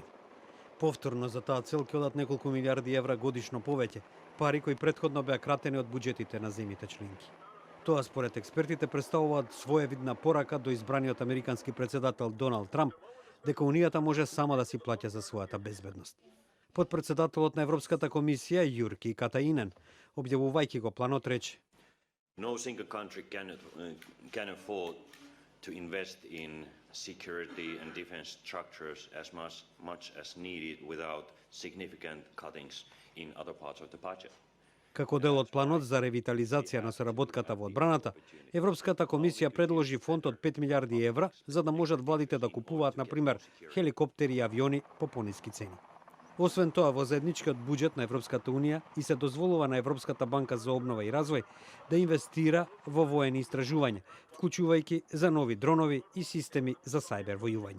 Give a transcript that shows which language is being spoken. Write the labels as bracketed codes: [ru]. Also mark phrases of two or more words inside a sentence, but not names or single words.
[mk] Повторно за таа цел ќе одат неколку милиарди евра годишно повеќе, пари кои претходно беа кратени од буџетите на земјите членки. Тоа според експертите представуваат своевидна порака до избраниот американски претседател Доналд Трамп дека унијата може сама да си плаќа за својата безбедност. Подпредседателот на Европската комисија Јурки Катаинен, објавувајќи го планот, рече: [en] No single country can afford to invest in security and defense structures as much as needed without significant cuttings in other parts of the budget. [mk] Како дел од планот за ревитализација на соработката во одбраната, Европската комисија предложи фонд од 5 милиарди евра за да можат владите да купуваат, например, хеликоптери и авиони по пониски цени. Освен тоа, во заедничкиот буџет на Европската унија и се дозволува на Европската банка за обнова и развој да инвестира во воени истражувања, вклучувајќи за нови дронови и системи за сајбер војување.